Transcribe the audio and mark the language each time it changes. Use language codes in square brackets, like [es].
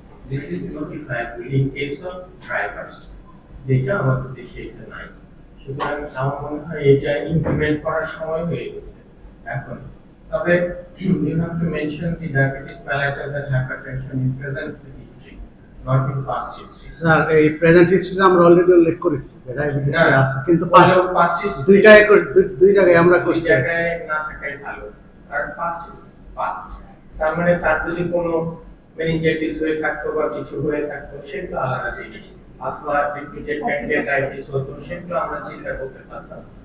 [en] this is notifiable in case of drivers, [bn] যেটা আমাদের দেশে এটা নাই। সুতরাং আমার মনে হয় এটা ইমপ্লিমেন্ট করার সময় হয়ে গেছে এখন। [en] তবে you have to mention the diabetes mellitus and hypertension in present history, not in past history. [bn] Sir, এই প্রেজেন্ট হিস্ট্রি আমরা অলরেডি উল্লেখ করেছি যে ডায়াবেটিস আছে, কিন্তু [en] past history [bn] দুই জায়গায় আমরা দুই করছি। জায়গায় না থাকাই ভালো, কারণ [en] past is past। [bn] তার মানে তার যদি কোনো মেনিনজাইটিস হয়ে থাকতো বা কিছু হয়ে থাকতো, সেগুলো আলাদা জিনিস, অথবা রিপিটেড প্যানক্রিয়াটাইটিস হতো, সেগুলো আমরা চিন্তা করতে পারতাম।